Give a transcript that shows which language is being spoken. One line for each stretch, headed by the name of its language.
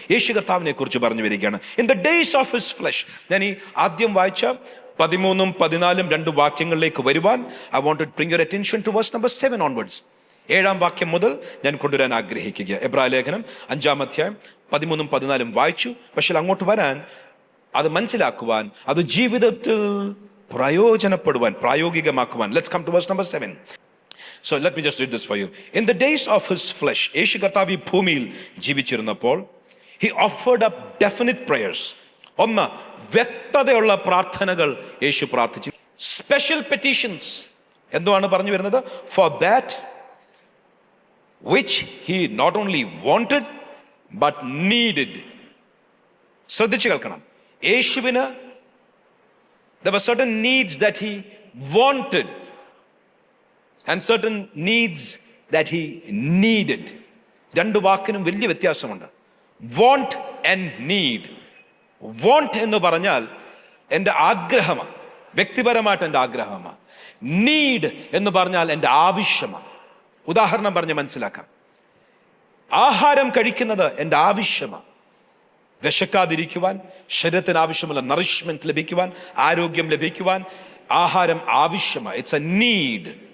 Malayalam: യേശു കർത്താവിനെ കുറിച്ച് പറഞ്ഞു വരികയാണ്.
English: In the days of his flesh.
Malayalam: ഞാൻ ഈ ആദ്യം വായിച്ച 13-ഉം 14-ഉം 2 വാക്യങ്ങളിലേക്ക് വരുവാൻ
English: I want to bring your attention to verse number 7 onwards.
Malayalam: 7-ാം വാക്യം മുതൽ ഞാൻ കൊണ്ടുവരാൻ ആഗ്രഹിക്കുക. എബ്രായ ലേഖനം 5-ാം അധ്യായം 13-ഉം 14-ഉം വായിച്ചു. പക്ഷെ അങ്ങോട്ട് വരാൻ, അത് മനസ്സിലാക്കുവാൻ, അത് ജീവിതത്തിൽ പ്രയോജനപ്പെടുവാൻ, പ്രായോഗികമാക്കുവാൻ.
English: Let's come to verse number 7. So let me just read this for you. In the days of his flesh,
Malayalam: യേശു കർത്താവ് ഈ ഭൂമിയിൽ ജീവിച്ചിരുന്നപ്പോൾ,
English: he offered up definite prayers.
Malayalam: ഒന്ന്, വ്യക്തതയുള്ള പ്രാർത്ഥനകൾ യേശു പ്രാർത്ഥിച്ചു.
English: Special petitions.
Malayalam: എന്തുവാണ് പറഞ്ഞു വരുന്നത്?
English: For that which he not only wanted, but needed.
Malayalam: ശ്രദ്ധിച്ചു കേൾക്കണം.
English: യേശുവിന് there were certain needs that he wanted and certain needs that he needed.
Malayalam: രണ്ട് വാക്കിനും വലിയ വ്യത്യാസമുണ്ട്. want and need. want എന്ന് പറഞ്ഞാൽ എൻ്റെ ആഗ്രഹമാണ്, വ്യക്തിപരമായിട്ട് എൻ്റെ ആഗ്രഹമാണ്. നീഡ് എന്ന് പറഞ്ഞാൽ എൻ്റെ ആവശ്യമാണ്. ഉദാഹരണം പറഞ്ഞ് മനസ്സിലാക്കാം. ആഹാരം കഴിക്കുന്നത് എൻ്റെ ആവശ്യമാണ്. വിശക്കാതിരിക്കുവാൻ, ശരീരത്തിന് ആവശ്യമുള്ള നറിഷ്മെന്റ് ലഭിക്കുവാൻ, ആരോഗ്യം ലഭിക്കുവാൻ ആഹാരം ആവശ്യമാണ്.
English: It's a need.